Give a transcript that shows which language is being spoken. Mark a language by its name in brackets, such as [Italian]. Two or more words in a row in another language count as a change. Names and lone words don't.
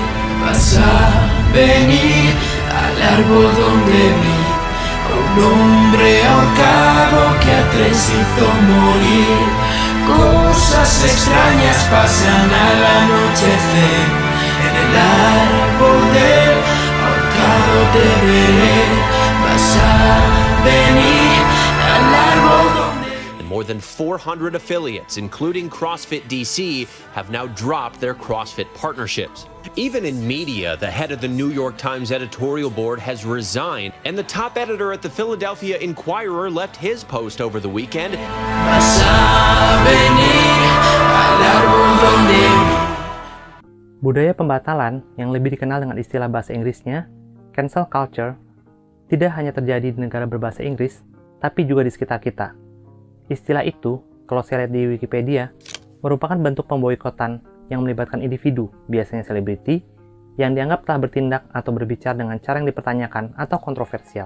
[Spanish] Vas a venir al árbol donde vi a un hombre ahorcado que a tres hizo morir. Cosas extrañas pasan al anochecer. En el árbol del ahorcado te veré. Vas a venir al árbol donde... [English] More than 400 affiliates, including CrossFit DC, have now dropped their CrossFit partnerships. Even in media, the head of the New York Times editorial board has resigned, and the top editor at the Philadelphia Inquirer left his post over the weekend. [Spanish] Vas a venir al árbol donde... [Indonesian] Budaya pembatalan yang lebih dikenal dengan istilah bahasa Inggrisnya, [English] cancel culture, [Indonesian] tidak hanya terjadi di negara berbahasa Inggris, tapi juga di sekitar kita. Istilah itu, kalau saya lihat di Wikipedia, merupakan bentuk pemboikotan yang melibatkan individu, biasanya selebriti, yang dianggap telah bertindak atau berbicara dengan cara yang dipertanyakan atau kontroversial.